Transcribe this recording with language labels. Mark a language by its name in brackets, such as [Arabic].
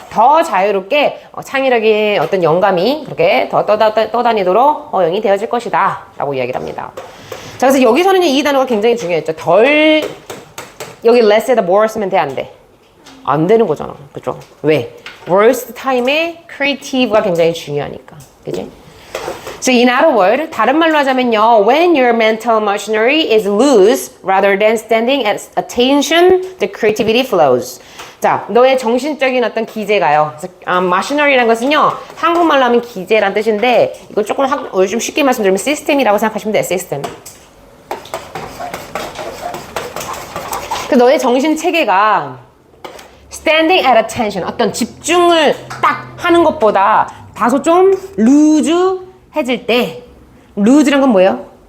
[Korean] 더 자유롭게 창의력의 어떤 영감이 그렇게 더 떠다니도록 허용이 되어질 것이다 라고 이야기를 합니다. 자, 그래서 여기서는 이 단어가 굉장히 중요했죠. 덜, 여기 less에다 more 쓰면 돼, 안 돼? 안 되는 거잖아. 그죠? 왜? worst time에 creative가 굉장히 중요하니까. 그지? [English] So in other words, [Korean] 다른 말로 하자면요, [English] when your mental machinery is loose rather than standing at attention, the creativity flows. [Korean] 자, 너의 정신적인 어떤 기제가요. machinery라는 것은요, 한국말로 하면 기제란 뜻인데, 이거 조금 좀 쉽게 말씀드리면 시스템이라고 생각하시면 돼요. 시스템. 그 너의 정신 체계가 [English] standing at attention, [Korean] 어떤 집중을 딱 하는 것보다 다소 좀 루즈해질 때, 루즈란 건 뭐예요?